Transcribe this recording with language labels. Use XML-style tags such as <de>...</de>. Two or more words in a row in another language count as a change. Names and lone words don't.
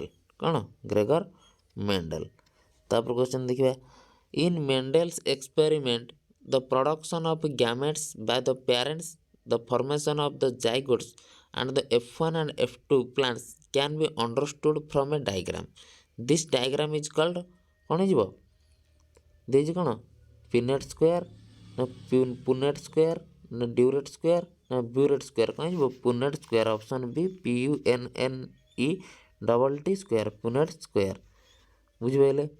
<en>କ'ଣ ଗ୍ରେଗର ମେଣ୍ଡେଲ।</en> <or>ତାପରେ କ୍ୱେଶ୍ଚନ୍ ଦେଖିବା</or> <en>in Mendel's experiment the production of gametes by the parents the formation of the zygotes and the F1 and F2 plants can be understood from a diagram. This diagram is called</en> <or>କ'ଣ ହେଇଯିବ ଦେଇଛି କ'ଣ</or> <en>pinet square ନା Punnett square ନା durate square ନା burette square</en> <or>କ'ଣ ହେଇଯିବ</or> <en>Punnett square option B PUNNET square Punnett square ବୁଝିପାରିଲେ।</en>